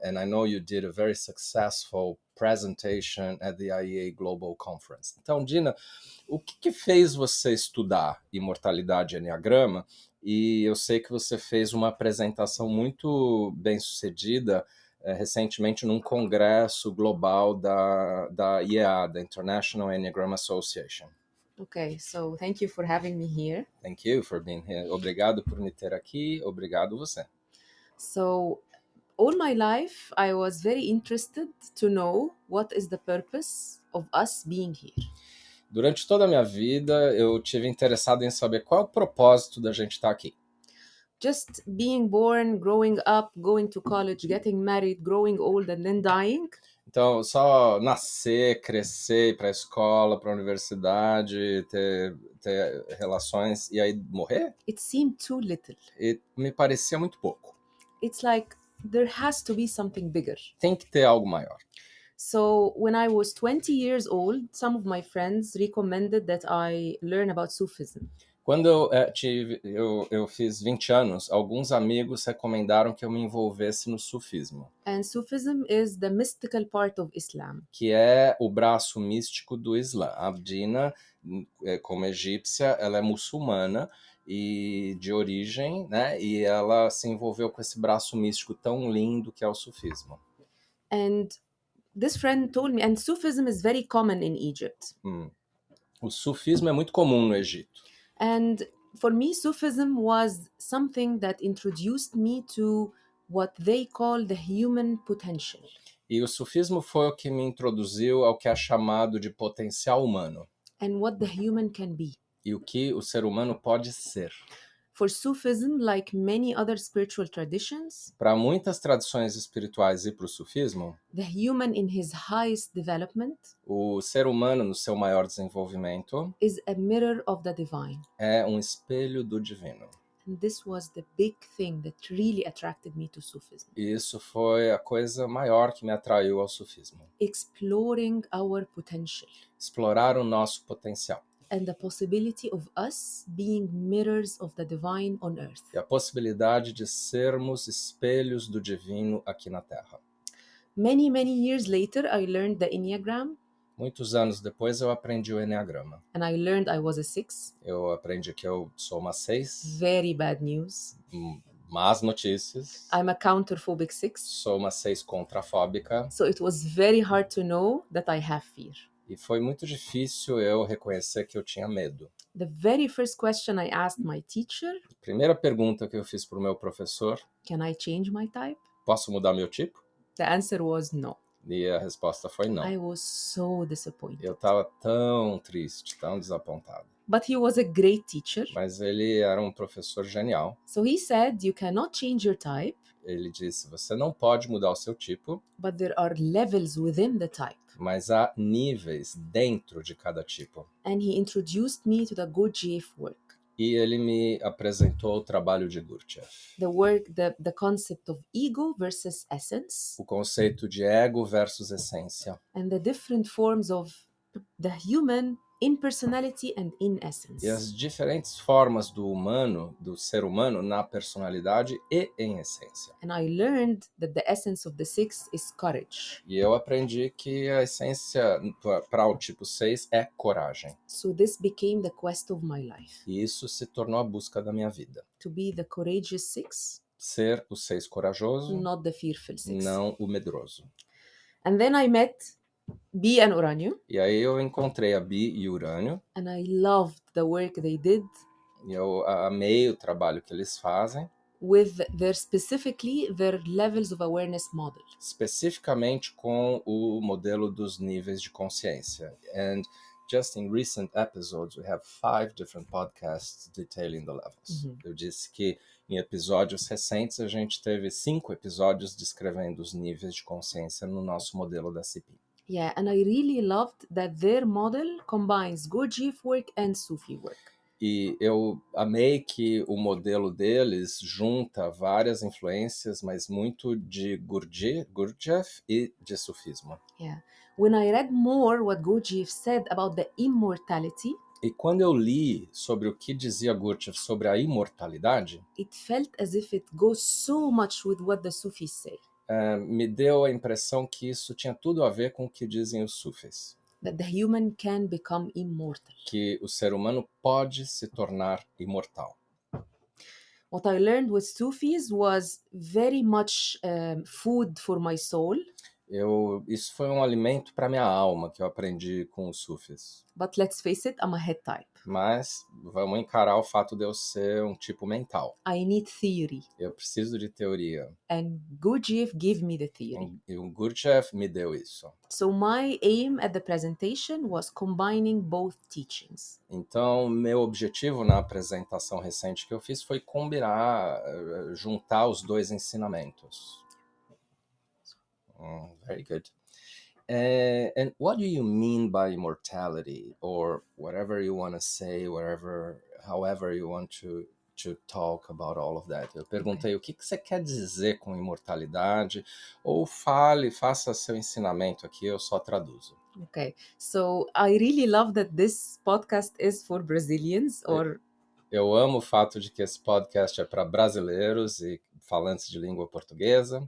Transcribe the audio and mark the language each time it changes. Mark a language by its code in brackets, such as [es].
[en] And I know you did a very successful presentation at the IEA Global Conference. [pt] Então, Dina, o que fez você estudar imortalidade e Enneagrama? E eu sei que você fez uma apresentação muito bem sucedida recentemente num congresso global da IEA, da International Enneagram Association. [en] Okay, so thank you for having me here. Thank you for being here. [pt] Obrigado por me ter aqui. Obrigado você. [en] So, all my life, I was very interested to know what is the purpose of us being here. [pt] Durante toda a minha vida, eu tive interessado em saber qual é o propósito da gente estar aqui. [en] Just being born, growing up, going to college, getting married, growing old, and then dying? [pt] Então, só nascer, crescer, ir para a escola, para a universidade, ter relações e aí morrer? [en] It seemed too little. [pt] E me parecia muito pouco. [en] It's like there has to be something bigger. [pt] Tem que ter algo maior. [en] So, when I was 20 years old, some of my friends recommended that I learn about Sufism. [pt] Quando eu fiz 20 anos, alguns amigos recomendaram que eu me envolvesse no sufismo. [en] And Sufism is the mystical part of Islam. [pt] Que é o braço místico do Islã. A Dina, como egípcia, ela é muçulmana e de origem, né? E ela se envolveu com esse braço místico tão lindo que é o sufismo. [en] And this friend told me, and Sufism is very common in Egypt. [pt] O sufismo é muito comum no Egito. [en] And for me, Sufism was something that introduced me to what they call the human potential. [pt] E o sufismo foi o que me introduziu ao que é chamado de potencial humano. [en] and what the human can be. [pt] e o que o ser humano pode ser. [en] For Sufism, like many other spiritual traditions, [pt] Para muitas tradições espirituais e para o sufismo, [en] the human in his highest development [pt] o ser humano no seu maior desenvolvimento [en] is a mirror of the divine. [pt] é um espelho do divino. [en] And this was the big thing that really attracted me to Sufism. [pt] E isso foi a coisa maior que me atraiu ao sufismo. [en] Exploring our potential [pt] Explorar o nosso potencial [en] and the possibility of us being mirrors of the divine on earth. [pt] e a possibilidade de sermos espelhos do divino aqui na Terra. [en] Many, many years later, I learned the Enneagram, [pt] Muitos anos depois eu aprendi o Enneagrama. [en] and I learned I was a 6. [pt] Eu aprendi que eu sou uma 6, [en] Very bad news. [pt] más notícias. [en] I'm a counterphobic 6. [pt] Sou uma 6 contrafóbica. [en] So it was very hard to know that I have fear. [pt] E foi muito difícil eu reconhecer que eu tinha medo. [en] The very first question I asked my teacher, [pt] A primeira pergunta que eu fiz para o meu professor, [en] can I change my type? [pt] posso mudar meu tipo? [en] The answer was no. [pt] E a resposta foi não. [en] I was so disappointed. [pt] Eu estava tão triste, tão desapontado. [en] But he was a great teacher. [pt] Mas ele era um professor genial. [en] So he said, you cannot change your type, [pt] Ele disse, você não pode mudar o seu tipo, [en] but there are levels within the type. [pt] mas há níveis dentro de cada tipo. [en] And he introduced me to the Gurdjieff work. [pt] E ele me apresentou o trabalho de Gurdjieff. [en] The concept of ego versus essence, [pt] O conceito de ego versus essência. [en] and the different forms of the human in personality and in essence. [pt] E as diferentes formas do humano, do ser humano, na personalidade e em essência. [en] And I learned that the essence of the 6 is courage. [pt] E eu aprendi que a essência para o tipo 6 é coragem. [en] So this became the quest of my life, [pt] E isso se tornou a busca da minha vida. [en] to be the courageous 6, [pt] Ser o 6 corajoso, [en] not the fearful 6. [pt] não o medroso. [en] And then I met Bee and Uranio, [pt] E aí eu encontrei a Bi e o Urânio, [en] and I loved the work they did [pt] e eu amei o trabalho que eles fazem, [en] with specifically their levels of awareness model. [pt] especificamente com o modelo dos níveis de consciência. [en] And just in recent episodes, we have 5 different podcasts detailing the levels. [pt] Eu disse que em episódios recentes a gente teve 5 episódios descrevendo os níveis de consciência no nosso modelo da CP. [en] Yeah, and I really loved that their model combines Gurdjieff work and Sufi work. [pt] E eu amei que o modelo deles junta várias influências, mas muito de Gurdjieff e de sufismo. [en] Yeah. When I read more what Gurdjieff said about the immortality, [pt] E quando eu li sobre o que dizia Gurdjieff sobre a imortalidade, [en] it felt as if it goes so much with what the Sufis say. [pt] Me deu a impressão que isso tinha tudo a ver com o que dizem os sufis. [en] That the human can become immortal. [pt] Que o ser humano pode se tornar imortal. [en] What I learned with Sufis was very much food for my soul. [pt] Isso foi um alimento para minha alma que eu aprendi com os sufis. [en] But let's face it, I'm a head type. [pt] Mas vamos encarar o fato de eu ser um tipo mental. [en] I need theory. [pt] Eu preciso de teoria. [en] And Gurdjieff gave me the theory. [pt] E o Gurdjieff me deu isso. [en] So my aim at the presentation was combining both teachings. [pt] Então, meu objetivo na apresentação recente que eu fiz foi combinar, juntar os dois ensinamentos. [en] Very good. And what do you mean by immortality, or whatever you want to say, however you want to talk about all of that? [pt] Eu perguntei o que você quer dizer com imortalidade, ou faça seu ensinamento aqui, eu só traduzo. [en] Okay, so I really love that this podcast is for Brazilians or... [pt] Eu amo o fato de que esse podcast é para brasileiros e falantes de língua portuguesa.